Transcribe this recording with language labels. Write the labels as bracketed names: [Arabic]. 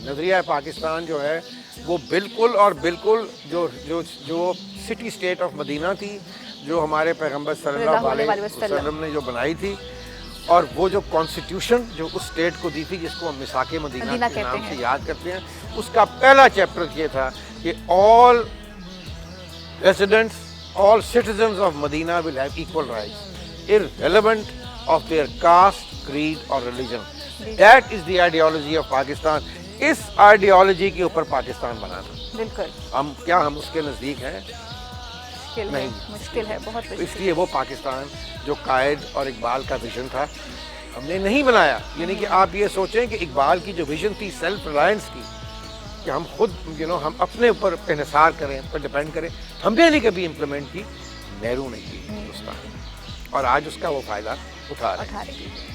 [Urdu] نظریہ پاکستان جو ہے وہ بالکل اور بالکل جو سٹی اسٹیٹ آف مدینہ تھی, جو ہمارے پیغمبر صلی اللہ علیہ وسلم نے جو بنائی تھی, اور وہ جو کانسٹیٹیوشن جو اس اسٹیٹ کو دی تھی جس کو ہم میثاق مدینہ کے نام سے یاد کرتے ہیں, اس کا پہلا چیپٹر یہ تھا کہ [English] all residents, all citizens of Medina will have equal rights irrelevant of their caste, creed [Urdu] اور religion. [English] That is the ideology of Pakistan. [Urdu] اس ideology کے اوپر پاکستان بنانا. بالکل. ہم اس کے نزدیک ہیں, مشکل ہے بہت تو اس لیے وہ پاکستان جو قائد اور اقبال کا ویژن تھا ہم نے نہیں بنایا. یعنی کہ آپ یہ سوچیں کہ اقبال کی جو ویژن تھی سیلف ریلائنس کی, کہ ہم خود ہم اپنے اوپر انحصار کریں, پر ڈیپینڈ کریں, ہم نے نہیں کبھی امپلیمنٹ کی, نہرو نے کی ہندوستان, اور آج اس کا وہ فائدہ اٹھا رہے ہیں.